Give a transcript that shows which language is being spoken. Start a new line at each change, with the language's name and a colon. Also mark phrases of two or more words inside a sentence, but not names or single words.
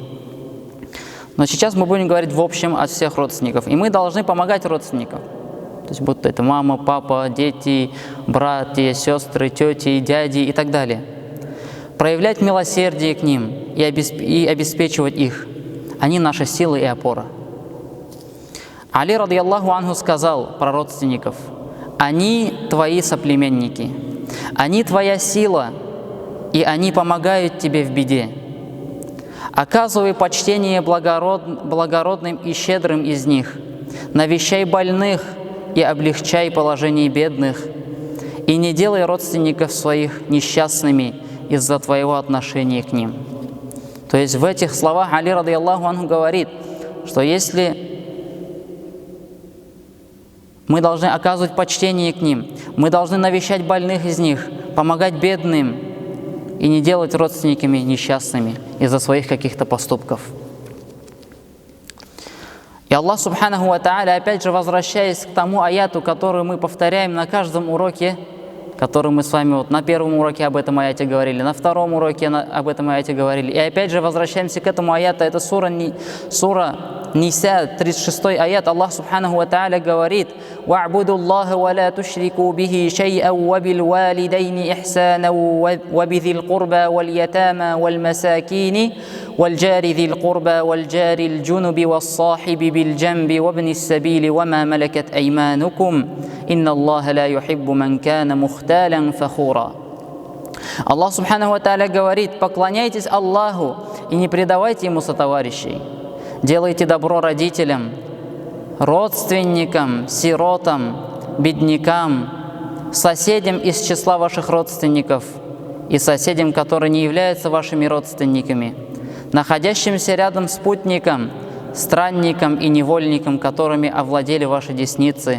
Russian: Но сейчас мы будем говорить в общем от всех родственников. И мы должны помогать родственникам. То есть будто это мама, папа, дети, братья, сестры, тети, дяди и так далее. Проявлять милосердие к ним и обеспечивать их. Они наша сила и опора.
Arabic: Али, رضي الله عنه,
Russian: сказал про родственников: они твои соплеменники, они твоя сила, и они помогают тебе в беде. Оказывай почтение благородным и щедрым из них, навещай больных и облегчай положение бедных, и не делай родственников своих несчастными из-за твоего отношения к ним. То есть в этих словах Али,
Arabic: رضي الله عنه,
Russian: говорит, что если мы должны оказывать почтение к ним, мы должны навещать больных из них, помогать бедным, и не делать родственниками несчастными из-за своих каких-то поступков.
Arabic: И الله سبحانه وتعالى,
Russian: опять же, возвращаясь к тому аяту, который мы повторяем на каждом уроке, который мы с вами на первом уроке об этом аяте говорили, на втором уроке об этом аяте говорили, и опять же возвращаемся к этому аяту, это сура Ниса, 36 аят.
Arabic: الله سبحانه وتعالى
Russian: говорит:
Arabic: وَاعْبُدُوا اللَّهَ وَلَا تُشْرِكُوا بِهِ شَيْئًا وَبِالْوَالِدَيْنِ إِحْسَانًا وَبِذِي الْقُرْبَى وَالْيَتَامَى وَالْمَسَاكِينِ وَالْجَارِ ذِي الْقُرْبَى وَالْجَارِ الْجُنُبِ وَالصَّاحِبِ بِالْجَنبِ وَابْنِ السَّبِيلِ وَمَا مَلَكَتْ أَيْمَانُكُمْ إِنَّ اللَّهَ لَا يُحِبُّ مَنْ كَانَ مُخْتَالًا فَخُورًا. الله سبحانه وتعالى
Russian: говорит: поклоняйтесь Аллаху и не предавайте Ему сотоварищей. Делайте добро родителям, родственникам, сиротам, беднякам, соседям из числа ваших родственников и соседям, которые не являются вашими родственниками, находящимся рядом с путником, странником и невольником, которыми овладели ваши десницы.